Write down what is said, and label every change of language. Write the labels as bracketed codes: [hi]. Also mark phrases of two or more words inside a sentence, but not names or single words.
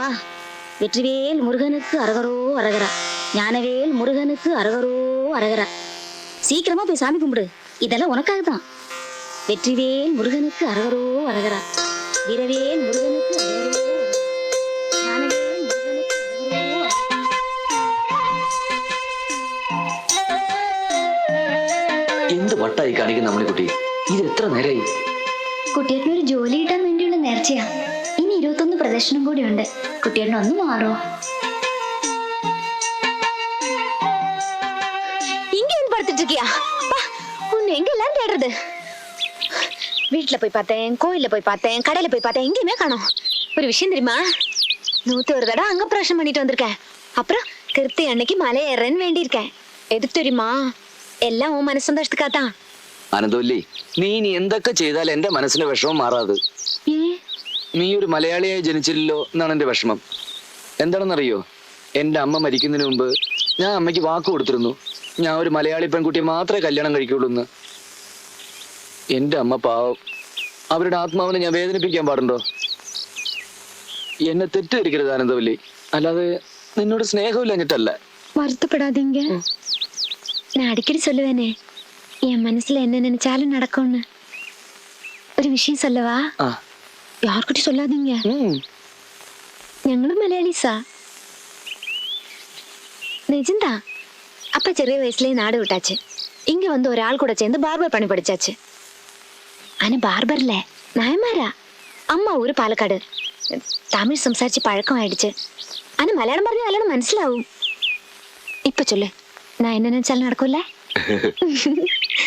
[ta] வெற்றிவேல் முருகனுக்கு அரகரோ அரகரா. ஞானவேல் முருகனுக்கு அரகரோ அரகரா. சீக்கிரமா போய் சாமி கும்பிடு, இதெல்லாம் உனக்காக தான். வெற்றிவேல் முருகனுக்கு அரகரோ அரகரா. வீரவேல் முருகனுக்கு அரகரோ. ஞானவேல் முருகனுக்கு அரகரோ அரகரா. [ml] എന്ത് വട്ടായി കാണിക്കുന്ന അമ്മണിക്കുട്ടി, ഇത് എത്ര നേരായി? കുട്ടിയേട്ടന് ഒരു ജോലി കിട്ടാൻ വേണ്ടിയുള്ള നേർച്ചയാ. ഇനി 21 പ്രദർശനം കൂടി ഉണ്ട്. കുട്ടിയേട്ടൻ ഒന്ന് മാറോ? [ta] இங்க வந்து படுத்துட்டு இருக்கியா? உன்னை எங்க எல்லாம் தேடுறது? வீட்டுல போய் பார்த்தேன், கோயில்ல போய் பார்த்தேன், கடையில போய் பார்த்தேன், எங்கேயுமே காணோம். ஒரு விஷயம் தெரியுமா? 101 தடவை அங்க பிரசனம் பண்ணிட்டு வந்திருக்கேன். அப்புறம் கிருத்தி அன்னைக்கு மலை ஏறேன்னு வேண்டியிருக்கேன். எது தெரியுமா? [ml] എല്ലാം ഓ മനസ്സന്തോഷத்துக்காதான். അനന്തോല്ലി, നീ ഇനി എന്തൊക്കെ ചെയ്താൽ എന്റെ മനസ്സിന്റെ വിഷമം മാറാതെ. നീ ഒരു മലയാളിയായി ജനിച്ചില്ലല്ലോ എന്നാണ് എന്റെ വിഷമം. എന്താണെന്നറിയോ, എന്റെ അമ്മ മരിക്കുന്നതിന് മുമ്പ് ഞാൻ അമ്മയ്ക്ക് വാക്ക് കൊടുത്തിരുന്നു, ഞാൻ ഒരു മലയാളി പെൺകുട്ടിയെ മാത്രമേ കല്യാണം കഴിക്കുള്ളൂ എന്ന്. എന്റെ അമ്മ പാവം, അവരുടെ ആത്മാവിനെ ഞാൻ വേദനിപ്പിക്കാൻ പാടുണ്ടോ? എന്നെ തെറ്റിദ്ധരിക്കരുത് ആനന്ദവല്ലി, അല്ലാതെ നിന്നോട് സ്നേഹമില്ലഞ്ഞിട്ടല്ല. [ta] வருத்தப்படாதீங்க. நான் அடிக்கடி சொல்லுவேனே, என் மனசுல என்ன நினைச்சாலும் நடக்கும்னு. ഒരു விஷயம் சொல்லவா? யார்கிட்ட சொல்லாதீங்க. [ml] ഞങ്ങളും മലയാളീസാ. [ta] நிஜந்தா. அப்பா ചെറിയ வயசுலயே நாடு விட்டாச்சு. இங்க வந்து ஒரு ஆள் கூட சேர்ந்து பார்பர் பணி படிச்சாச்சு. ஆனா பார்பர்ல നയമാരാ. [ml] അമ്മ ഊര് പാലക്കാട്. തമിഴ് സംസാരിച്ച് പഴക്കമായിடுச்சு. ആന മലയാളം പറഞ്ഞ നല്ലോണം മനസ്സിലാവും. ഇപ്പൊ ചൊല്ലേ, [ta] நான் என்ன நினைச்சாலும் நடக்கும்ல?